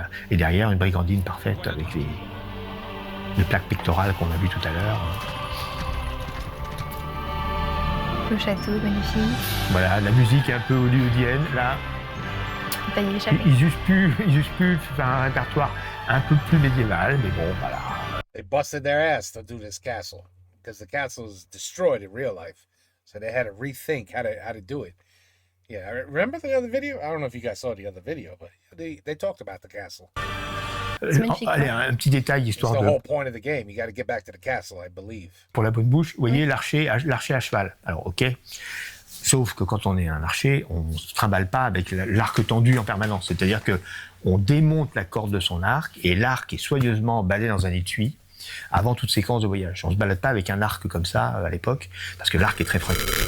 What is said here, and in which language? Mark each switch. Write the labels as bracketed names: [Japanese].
[French] Et derrière, une brigandine parfaite avec les plaques pectorales qu'on a vues tout à l'heure. Le château, magnifique. Voilà, la musique est un peu hollywoodienne, là. Ils eussent pu faire un répertoire un peu plus médiéval, mais bon, voilà. [English] They busted their ass to do this castle, because the castle is destroyed in real life. So they had to rethink how to do it. Yeah, remember the other video? I don't know if you guys saw the other video, but they talked about the castle. [French] Allez, un petit détail, histoire de... [English] It's the whole point of the game. You got to get back to the castle, I believe. [French] Pour la bonne bouche, vous voyez l'archer à cheval. Alors, ok, Sauf que quand on est un archer, on ne se trimballe pas avec l'arc tendu en permanence. C'est-à-dire que on démonte la corde de son arc et l'arc est soigneusement emballé dans un étui avant toute séquence de voyage. On ne se balade pas avec un arc comme ça à l'époque, parce que l'arc est très fragile.